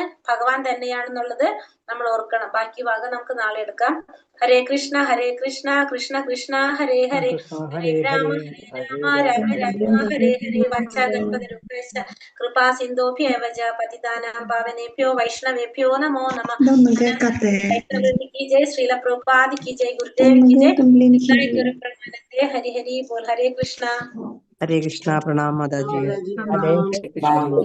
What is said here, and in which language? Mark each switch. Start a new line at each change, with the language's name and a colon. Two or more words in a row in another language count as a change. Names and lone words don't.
Malayalam: ഭഗവാൻ തന്നെയാണെന്നുള്ളത് നമ്മൾ ഓർക്കണം. ബാക്കി ഭാഗം നമുക്ക് നാളെ എടുക്കാം.
Sanskrit: ഹരേ കൃഷ്ണ കൃഷ്ണ കൃഷ്ണ ഹരേ ഹരേ ഹരേ രാമ രാമ രാമ ഹരേ ഹരേ വഞ്ചാകൽപതരുഭ്യശ്ച കൃപാ സിന്ധോഭ്യവ പതിതാനാം പാവനേഭ്യോ വൈഷ്ണവേഭ്യോ നമോ നമഃ.
Hindi: की जय, श्रील प्रभुपाद की जय, गुरुदेव की जय, गुरु प्रेमानंदे हरि हरि बोल। हरे कृष्णा हरे कृष्णा। प्रणाम माता जी। हरे कृष्ण।